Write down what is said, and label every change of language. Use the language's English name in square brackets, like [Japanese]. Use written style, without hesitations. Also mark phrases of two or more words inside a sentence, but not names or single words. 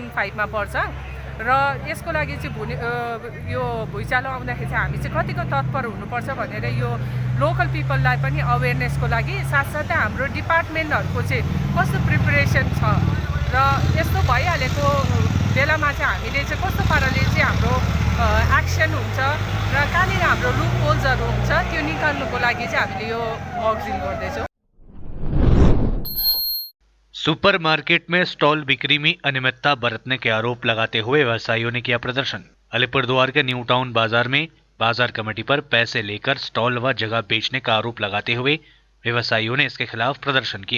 [Nepali] 5 मा पर्छ र यसको लागि चाहिँ यो भुइँचालो आउँदाखेरि चाहिँ हामी चाहिँ कतिको तत्पर हुनुपर्छ भनेर यो [English] local people [Nepali] पनि अवेरनेसको लागि साथसाथै हाम्रो डिपार्टमेन्टहरूको चाहिँ कस्तो प्रिपरेसन छ र यस्तो भइहालेको बेलामा चाहिँ हामीले चाहिँ कस्तो पाराले चाहिँ हाम्रो एक्सन हुन्छ र कहाँनिर हाम्रो [English] loop holes [Nepali] हुन्छ त्यो निकाल्नुको लागि चाहिँ हामीले यो [English] mock drill [Nepali] गर्दैछौँ। [Hindi] सुपरमार्केट में स्टॉल बिक्री में अनियमितता बरतने के आरोप लगाते हुए व्यवसायियों ने किया प्रदर्शन। अलीपुरद्वार के न्यू टाउन बाजार में बाजार कमेटी पर पैसे लेकर स्टॉल व जगह बेचने का आरोप लगाते हुए व्यवसायियों ने इसके खिलाफ प्रदर्शन किया।